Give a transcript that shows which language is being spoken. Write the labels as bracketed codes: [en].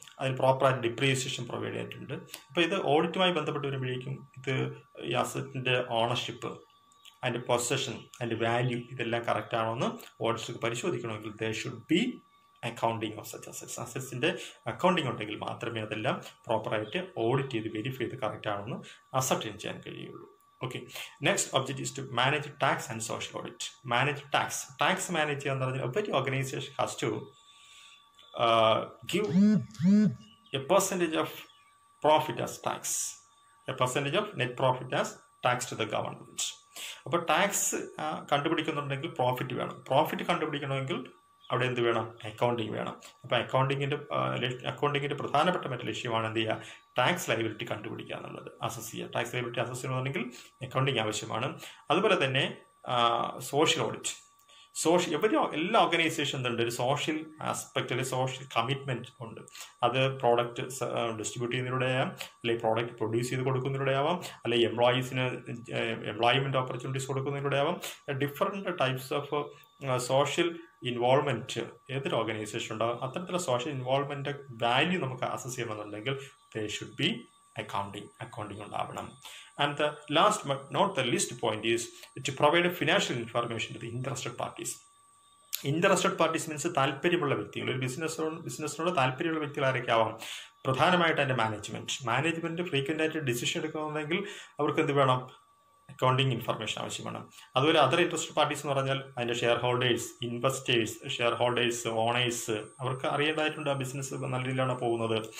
[ml] അതിന് പ്രോപ്പറായിട്ട് depreciation provide ചെയ്തിട്ടുണ്ട്. അപ്പോൾ ഇത് ഓഡിറ്റുമായി ബന്ധപ്പെട്ട് വരുമ്പോഴേക്കും ഇത് ഈ അസറ്റിൻ്റെ ഓണർഷിപ്പ്, അതിൻ്റെ പൊസഷൻ, അതിൻ്റെ വാല്യൂ, ഇതെല്ലാം കറക്റ്റ് ആണോ എന്ന് ഓഡിറ്റർക്ക് പരിശോധിക്കണമെങ്കിൽ [en] They should be accounting of such assets. [ml] അസറ്റ്സിൻ്റെ accounting ഉണ്ടെങ്കിൽ മാത്രമേ അതെല്ലാം പ്രോപ്പറായിട്ട് ഓഡിറ്റ് ചെയ്ത് വെരിഫൈ ചെയ്ത് കറക്റ്റ് ആണെന്ന് അസർട്ടൈൻ ചെയ്യാൻ കഴിയുള്ളൂ. [en] Okay, next object is to manage tax and social audit. Manage tax. [ml] Tax manage ചെയ്യുക എന്ന് പറഞ്ഞാൽ [en] Every organisation has to give a percentage of profit as tax, a percentage of net profit as tax to the government. [ml] അപ്പോൾ tax കണ്ടുപിടിക്കുന്നുണ്ടെങ്കിൽ profit വേണം. Profit കണ്ടുപിടിക്കണമെങ്കിൽ അവിടെ എന്ത് വേണം? Accounting വേണം. അപ്പോൾ അക്കൗണ്ടിങ്ങിൻ്റെ പ്രധാനപ്പെട്ട മറ്റു ലക്ഷ്യമാണ് എന്ത് ചെയ്യുക? ടാക്സ് ലയബിലിറ്റി കണ്ടുപിടിക്കുക എന്നുള്ളത്, അസസ് ചെയ്യുക. ടാക്സ് ലയബിലിറ്റി അസസ് ചെയ്യണമെന്നുണ്ടെങ്കിൽ അക്കൗണ്ടിങ് ആവശ്യമാണ്. അതുപോലെ തന്നെ സോഷ്യൽ ഓഡിറ്റ്. എല്ലാ ഓർഗനൈസേഷനും ഉണ്ട് ഒരു സോഷ്യൽ ആസ്പെക്ട്, അല്ലെങ്കിൽ സോഷ്യൽ കമ്മിറ്റ്മെൻറ്റ് ഉണ്ട്. അത് പ്രോഡക്റ്റ് ഡിസ്ട്രിബ്യൂട്ട് ചെയ്യുന്നതിലൂടെ ആവാം, അല്ലെങ്കിൽ പ്രോഡക്റ്റ് പ്രൊഡ്യൂസ് ചെയ്ത് കൊടുക്കുന്നതിലൂടെ ആവാം, അല്ലെങ്കിൽ എംപ്ലോയീസിന് എംപ്ലോയ്മെൻറ്റ് ഓപ്പർച്യൂണിറ്റീസ് കൊടുക്കുന്നതിലൂടെ ആവാം. Different types of social involvement ഏതൊരു ഓർഗനൈസേഷൻ ഉണ്ടാകും. അത്തരത്തിലുള്ള സോഷ്യൽ ഇൻവോൾവ്മെൻറ്റ് വാല്യൂ നമുക്ക് അസസ് ചെയ്യണമെന്നുണ്ടെങ്കിൽ [en] they should be accounting [ml] ഉണ്ടാവണം. [en] And the last but not the least point is to provide financial information to the interested parties. [ml] Interested parties means താല്പര്യമുള്ള വ്യക്തികൾ. ഒരു ബിസിനസ്സിനോട് താല്പര്യമുള്ള വ്യക്തികൾ ആരൊക്കെ ആവാം? പ്രധാനമായിട്ട് അതിൻ്റെ മാനേജ്മെൻറ്റ് ഫ്രീക്വൻ്റ് ആയിട്ട് ഡിസിഷൻ എടുക്കണമെങ്കിൽ അവർക്ക് എന്ത് വേണം? അക്കൗണ്ടിങ് ഇൻഫർമേഷൻ ആവശ്യമാണ്. അതുപോലെ അതർ ഇൻട്രസ്റ്റഡ് പാർട്ടീസ് എന്ന് പറഞ്ഞാൽ അതിൻ്റെ ഷെയർ ഹോൾഡേഴ്സ്, ഇൻവെസ്റ്റേഴ്സ്, ഓണേഴ്സ്, അവർക്ക് അറിയേണ്ടതായിട്ടുണ്ട് ആ ബിസിനസ് നല്ല രീതിയിലാണ് പോകുന്നത്.